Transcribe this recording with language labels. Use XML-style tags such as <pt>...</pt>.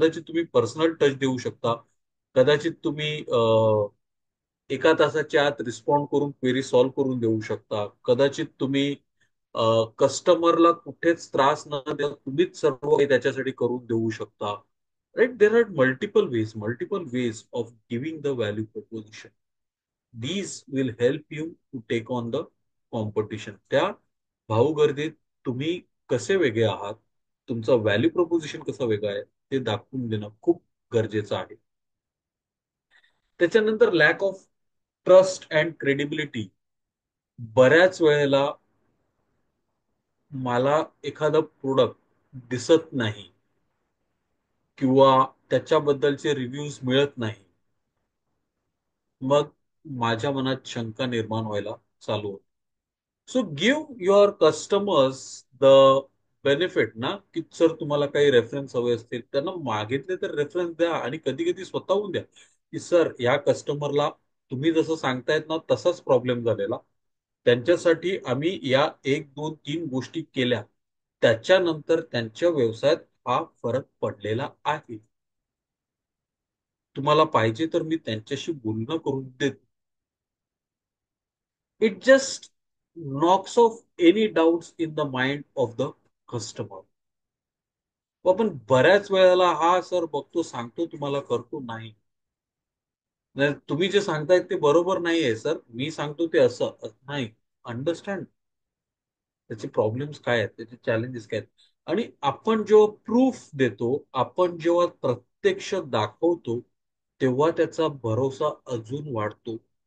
<mr>कदाचित तुम्ही personal touch देऊ शकता. कदाचित तुम्ही 1 तासाच्या आत रिस्पॉन्ड करून क्वेरी सॉल्व्ह करून देऊ शकता. कदाचित तुम्ही कस्टमरला कुठेच त्रास न देता तुम्हीच सर्व काही त्याच्यासाठी करून देऊ शकता. Right.</mr> <en>There are multiple ways of giving the value proposition. These will help you to take on the competition.</en> <mr>त्या भाऊगर्दीत तुम्ही कसे वेगळे आहात, तुमचं व्हॅल्यू प्रपोजिशन कसं वेगळं आहे, ते दाखवून देणं खूप गरजेचं आहे. त्याच्यानंतर</mr> <en>Lack of trust and credibility.</en> <mr>बऱ्याच वेळेला मला एखादं प्रोडक्ट दिसत नाही किंवा त्याच्याबद्दलचे रिव्ह्यूज मिळत नाही, मग माझ्या मनात शंका निर्माण व्हायला चालू होते.</mr> <en>so give your customers the benefit</en> <mr>ना, की सर तुम्हाला काही रेफरन्स हवे असतील, त्यांना मागितले तर रेफरन्स द्या आणि कधी कधी स्वतःहून द्या, की सर या कस्टमरला तुम्ही जसं सांगतायत ना तसाच प्रॉब्लेम झालेला, त्यांच्यासाठी आम्ही या एक दोन तीन गोष्टी केल्या, त्याच्यानंतर त्यांच्या व्यवसायात हा फरक पडलेला आहे. तुम्हाला पाहिजे तर मी त्यांच्याशी बोलणं करून देतो.</mr> <en>It just knocks off any doubts in the mind of the customer.</en> <mr>आपण बऱ्याच वेळेला हा सर बघतो, सांगतो तुम्हाला, करतो नाही. नाही, तुम्ही जे सांगताय ते बरोबर नाहीये सर, मी सांगतो ते असं नाही. अंडरस्टँड त्याचे प्रॉब्लेम्स काय आहेत, त्याचे चॅलेंजेस काय आहेत. आणि आपण जेव्हा प्रूफ देतो, आपण जेव्हा प्रत्यक्ष दाखवतो, तेव्हा त्याचा भरोसा अजून वाढतो.</mr>